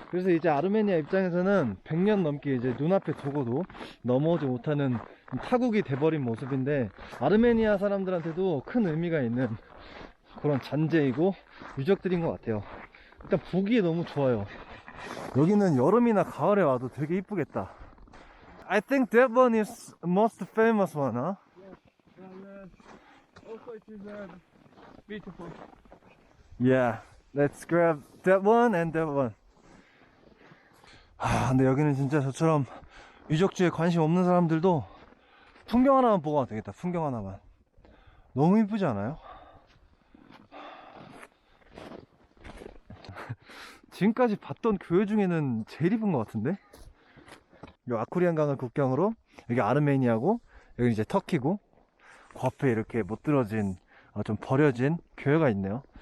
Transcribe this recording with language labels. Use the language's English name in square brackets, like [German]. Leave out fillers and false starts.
[Korean] 그래서 이제 아르메니아 입장에서는 100년 넘게 이제 눈앞에 두고도 넘어오지 못하는 타국이 돼버린 모습인데 아르메니아 사람들한테도 큰 의미가 있는 그런 잔재이고 유적들인 것 같아요. 일단 보기에 너무 좋아요. 여기는 여름이나 가을에 와도 되게 이쁘겠다. [English] I think that one is most famous one, huh? Also it is beautiful. Yeah, let's grab that one and that one. [Korean] 근데 여기는 진짜 저처럼 유적지에 관심 없는 사람들도 풍경 하나만 보고 와도 되겠다. 풍경 하나만. 너무 이쁘지 않아요? 지금까지 봤던 교회 중에는 제일 이쁜 것 같은데? 이 아쿠리안 강을 국경으로 여기 아르메니아고 여기 이제 터키고 그 앞에 이렇게 못 들어진 좀 버려진 교회가 있네요.